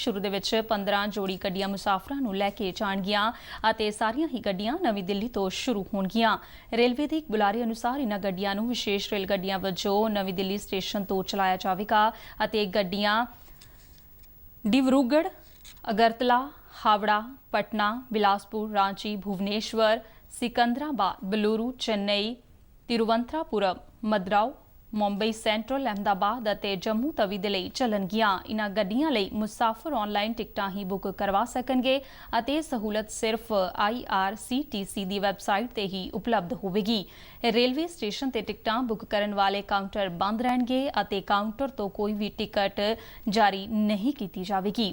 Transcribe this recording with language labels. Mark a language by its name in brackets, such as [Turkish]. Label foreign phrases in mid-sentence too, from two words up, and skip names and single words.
[Punjabi] ਸ਼ੁਰੂ ਦੇ ਵਿੱਚ 15 ਜੋੜੀ ਗੱਡੀਆਂ ਮੁਸਾਫਰਾਂ ਨੂੰ ਲੈ ਕੇ ਜਾਣਗੀਆਂ ਅਤੇ ਸਾਰੀਆਂ ਹੀ ਗੱਡੀਆਂ ਨਵੀਂ ਦਿੱਲੀ ਤੋਂ ਸ਼ੁਰੂ ਹੋਣਗੀਆਂ। ਰੇਲਵੇ ਦੇ ਇੱਕ ਬੁਲਾਰੇ ਅਨੁਸਾਰ ਇਨ੍ਹਾਂ ਗੱਡੀਆਂ ਨੂੰ ਵਿਸ਼ੇਸ਼ ਰੇਲ ਗੱਡੀਆਂ ਵਜੋਂ ਨਵੀਂ ਦਿੱਲੀ ਸਟੇਸ਼ਨ ਤੋਂ ਚਲਾਇਆ ਜਾਵੇਗਾ ਅਤੇ ਗੱਡੀਆਂ ਡਿਬਰੂਗੜ੍ਹ, ਅਗਰਤਲਾ, हावड़ा, पटना, बिलासपुर, रांची, भुवनेश्वर, सिकंदराबाद, बेलुरु, चेन्नई, तिरुवनंतपुरम, मद्राव, ਮੁੰਬਈ ਸੈਂਟਰਲ, ਅਹਿਮਦਾਬਾਦ ਅਤੇ ਜੰਮੂ ਤਵੀ ਦੇ ਲਈ ਚੱਲਣਗੀਆਂ। ਇਨ੍ਹਾਂ ਗੱਡੀਆਂ ਲਈ ਮੁਸਾਫਰ ਆਨਲਾਈਨ ਟਿਕਟਾਂ ਹੀ ਬੁੱਕ ਕਰਵਾ ਸਕਣਗੇ ਅਤੇ ਇਹ ਸਹੂਲਤ ਸਿਰਫ IRCTC ਦੀ ਵੈਬਸਾਈਟ ਤੇ ਹੀ ਉਪਲਬਧ ਹੋਵੇਗੀ। ਰੇਲਵੇ ਸਟੇਸ਼ਨ ਤੇ ਟਿਕਟਾਂ ਬੁੱਕ ਕਰਨ ਵਾਲੇ ਕਾਊਂਟਰ ਬੰਦ ਰਹਿਣਗੇ ਅਤੇ ਕਾਊਂਟਰ ਤੋਂ ਕੋਈ ਵੀ ਟਿਕਟ ਜਾਰੀ ਨਹੀਂ ਕੀਤੀ ਜਾਵੇਗੀ।